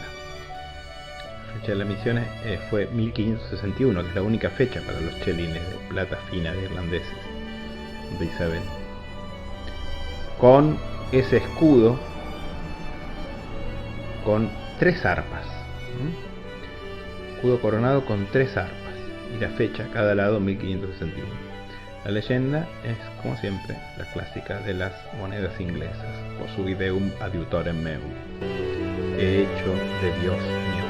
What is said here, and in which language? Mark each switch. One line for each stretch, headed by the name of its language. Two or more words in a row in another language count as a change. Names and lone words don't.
Spanish: La fecha de la emisión fue 1561, que es la única fecha para los chelines de plata fina de irlandeses de Isabel, con ese escudo con 3 arpas, escudo coronado con 3 arpas y la fecha a cada lado 1561. La leyenda es, como siempre, la clásica de las monedas inglesas:
Latin: Posuideum adiutorem meum,
Spanish: he hecho de Dios